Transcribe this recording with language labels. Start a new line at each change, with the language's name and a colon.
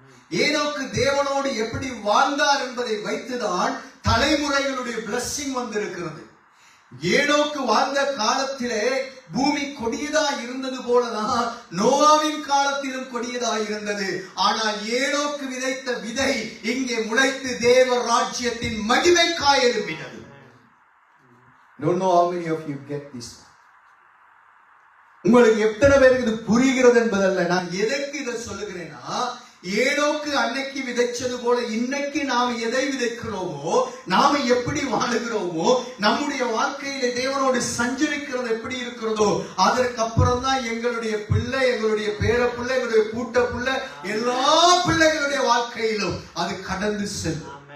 Tamil: ஏனோக்கு தேவனோடு எப்படி வாழ்ந்தார் என்பதை வைத்துதான் தலைமுறைகளுடைய பிளஸிங் வந்திருக்கிறது. ஏனோக்கு வாழ்ந்த காலத்திலே பூமி கொடியதா இருந்தது போலதான் நோவாவின் காலத்திலும் கொடியதா இருந்தது. ஆனால் ஏனோக்கு விதைத்த விதை இங்கே முளைத்து தேவ ராஜ்யத்தின் மகிமைக்காய் எழும்பினது.
English: Don't know how many of you get this.
Tamil: உங்களுக்கு எத்தனை பேருக்கு இது புரிகிறது என்பதல்ல. நான் எதற்கு இதை சொல்லுகிறேன்னா, ஏனோக்கு அன்னைக்கு விதைச்சது போல இன்னைக்கு நாம் எதை விதைக்கிறோமோ, நாம எப்படி வாழுகிறோமோ, நம்முடைய வாழ்க்கையில தேவனோடு சஞ்சரிக்கிறது எப்படி இருக்கிறதோ, அதற்கு அப்புறம் தான் எங்களுடைய பிள்ளை, எங்களுடைய பேர பிள்ளை, எங்களுடைய கூட்ட பிள்ளை, எல்லா பிள்ளைகளுடைய வாழ்க்கையிலும் அது கடந்து செல்லும்.